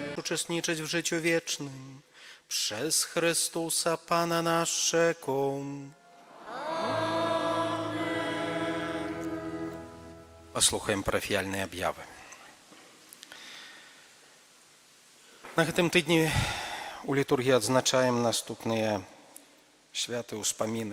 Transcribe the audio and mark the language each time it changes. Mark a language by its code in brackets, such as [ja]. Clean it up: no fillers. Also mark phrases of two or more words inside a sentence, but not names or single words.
[pl] uczestniczyć w życiu wiecznym. Przez Chrystusa Pana naszego. [be] Послухаем парафіяльныя аб'явы. На гэтым тыдні у літургіі адзначаем наступныя святы ўспаміны.